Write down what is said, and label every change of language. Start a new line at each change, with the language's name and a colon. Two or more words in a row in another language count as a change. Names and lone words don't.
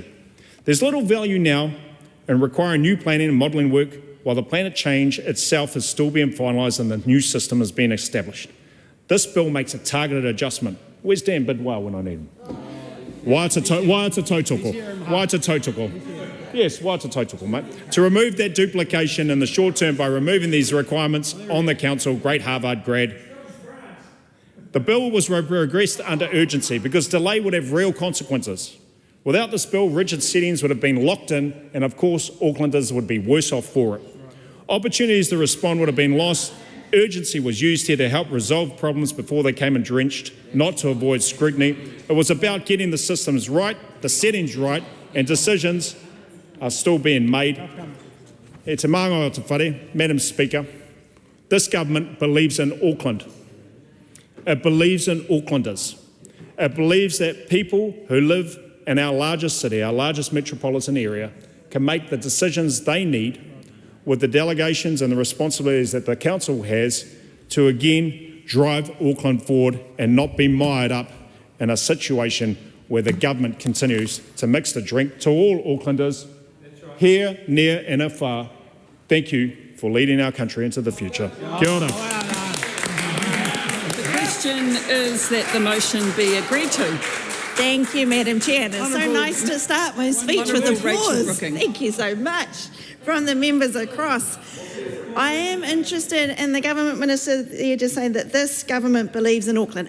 English: There's little value now in requiring new planning and modelling work while the plan of change itself is still being finalised and the new system is being established. This bill makes a targeted adjustment. Where's Dan Bidwell when I need him? Why it's a tautoko? Why it's a tautoko? Yes, why it's a tautoko, mate? To remove that duplication in the short term by removing these requirements on the council, great Harvard grad. The bill was regressed under urgency because delay would have real consequences. Without this bill, rigid settings would have been locked in, and of course, Aucklanders would be worse off for it. Opportunities to respond would have been lost. Urgency was used here to help resolve problems before they came entrenched, not to avoid scrutiny. It was about getting the systems right, the settings right, and decisions are still being made.
Māori: E te māngai o te whare,
English: Madam Speaker, this government believes in Auckland. It believes in Aucklanders. It believes that people who live in our largest city, our largest metropolitan area, can make the decisions they need with the delegations and the responsibilities that the council has to again drive Auckland forward and not be mired up in a situation where the government continues to mix the drink. To all Aucklanders, here, near and afar, thank you for leading our country into the future.
Māori: Kia ora.
English: The question is that the motion be agreed to. Thank you, Madam Chair. And it's so nice to start my speech with applause. Rachel Thank you so much from the members across. I am interested in the government minister there just saying that this government believes in Auckland.